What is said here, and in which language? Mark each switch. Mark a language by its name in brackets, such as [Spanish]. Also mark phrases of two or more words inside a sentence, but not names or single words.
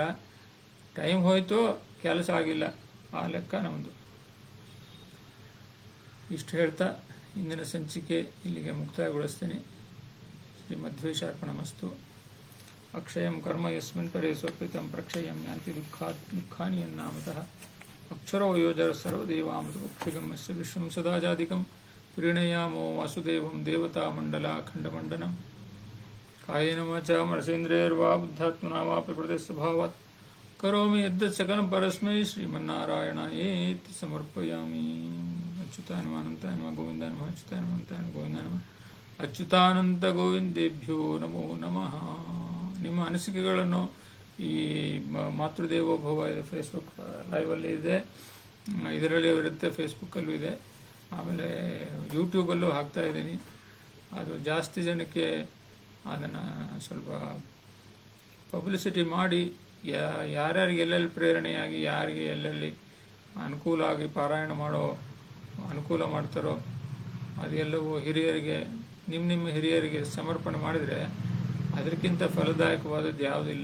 [Kannada] ಟೈಮ್ ಹೋಯಿತು, ಕೆಲಸ ಆಗಿಲ್ಲ, ಆ ಲೆಕ್ಕ ನಮ್ಮದು. ಇಷ್ಟು ಹೇಳ್ತಾ ಇಂದಿನ ಸಂಚಿಕೆ ಇಲ್ಲಿಗೆ ಮುಕ್ತಾಯಗೊಳಿಸ್ತೀನಿ. [Sanskrit] ಶ್ರೀಮಧ್ವೇಶಾರ್ಪಣಮಸ್ತು. ಅಕ್ಷಯಂ ಕರ್ಮ ಯಸ್ಮಿನ್ ಪರೇ ಸ್ವರ್ಪಿತಂ ಪ್ರಕ್ಷಯಂ ಯಾಂತಿ ದುಃಖಾನಿ ಯನ್ನಾಮತಃ ಅಕ್ಷರೋ ಯೋಜರ ಸರ್ವದೇವಾಮೃತಪಕ್ಷಿಗಮ್ಯಸ್ಯ ವಿಶ್ವಂ ಸದಾಜಾದಿಕಂ ಪ್ರೀಣಯಾಮೋ ವಾಸುದೇವಂ ದೇವತಾ ಮಂಡಲಾಖಂಡಮಂಡನಂ ಕಾಯೇನ ವಾಚಾ ಮನಸೇಂದ್ರಿಯರ್ವಾ ಬುದ್ಧಾತ್ಮನಾ ವಾ ಪ್ರಕೃತಿಃ ಸ್ವಭಾವಾತ್ ಕರೋಮಿ ಯದ್ಯತ್ ಸಕಲಂ ಪರಸ್ಮೈ ಶ್ರೀಮನ್ನಾರಾಯಣಾಯೇತಿ ಸಮರ್ಪಯಾಮಿ. ಅಚ್ಯುತಾನಂತಾಯ ನಮಃ ಗೋವಿಂದಾಯ ನಮಃ ಅಚ್ಯುತಾನಂತಾಯ ನಮಃ ಗೋವಿಂದಾಯ ನಮಃ ಅಚ್ಯುತಾನಂತ ಗೋವಿಂದೇಭ್ಯೋ ನಮೋ ನಮಃ. [Kannada] ನಿಮ್ಮ ಅನಿಸಿಕೆಗಳನ್ನು ಈ ಮಾತೃದೇವೋಭವ ಇದೆ, ಫೇಸ್ಬುಕ್ ಲೈವಲ್ಲಿ ಇದೆ, ಇದರಲ್ಲಿ ಇರುತ್ತೆ, ಫೇಸ್ಬುಕ್ಕಲ್ಲೂ ಇದೆ, ಆಮೇಲೆ ಯೂಟ್ಯೂಬಲ್ಲೂ ಹಾಕ್ತಾ ಇದ್ದೀನಿ. ಅದು ಜಾಸ್ತಿ ಜನಕ್ಕೆ ಅದನ್ನು ಸ್ವಲ್ಪ ಪಬ್ಲಿಸಿಟಿ ಮಾಡಿ ಯಾರ್ಯಾರಿಗೆ ಎಲ್ಲೆಲ್ಲಿ ಪ್ರೇರಣೆಯಾಗಿ, ಯಾರಿಗೆ ಎಲ್ಲೆಲ್ಲಿ ಅನುಕೂಲ ಆಗಿ ಪಾರಾಯಣ ಮಾಡೋ ಅನುಕೂಲ ಮಾಡ್ತಾರೋ ಅದೆಲ್ಲವೂ ಹಿರಿಯರಿಗೆ, ನಿಮ್ಮ ಹಿರಿಯರಿಗೆ ಸಮರ್ಪಣೆ ಮಾಡಿದರೆ ಅದಕ್ಕಿಂತ ಫಲದಾಯಕವಾದದ್ದು ಯಾವುದಿಲ್ಲ.